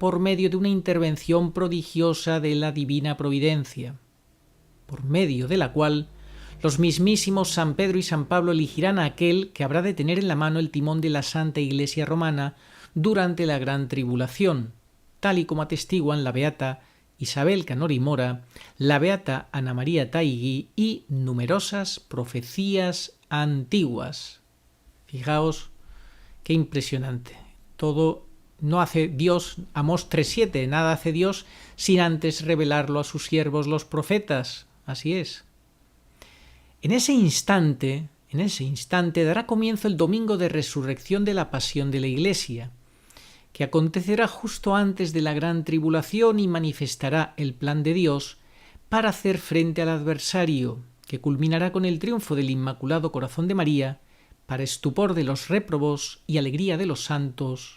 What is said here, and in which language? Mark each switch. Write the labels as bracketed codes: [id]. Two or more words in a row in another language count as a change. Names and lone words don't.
[es] por medio de una intervención prodigiosa de la divina providencia, por medio de la cual los mismísimos San Pedro y San Pablo elegirán a aquel que habrá de tener en la mano el timón de la Santa Iglesia Romana durante la gran tribulación, tal y como atestiguan la beata Isabel Canori Mora, la beata Ana María Taigui y numerosas profecías antiguas. Fijaos qué impresionante. Todo no hace Dios, Amós 3:7, nada hace Dios sin antes revelarlo a sus siervos los profetas. Así es. En ese instante dará comienzo el domingo de resurrección de la pasión de la Iglesia, que acontecerá justo antes de la gran tribulación y manifestará el plan de Dios para hacer frente al adversario, que culminará con el triunfo del Inmaculado Corazón de María, para estupor de los réprobos y alegría de los santos.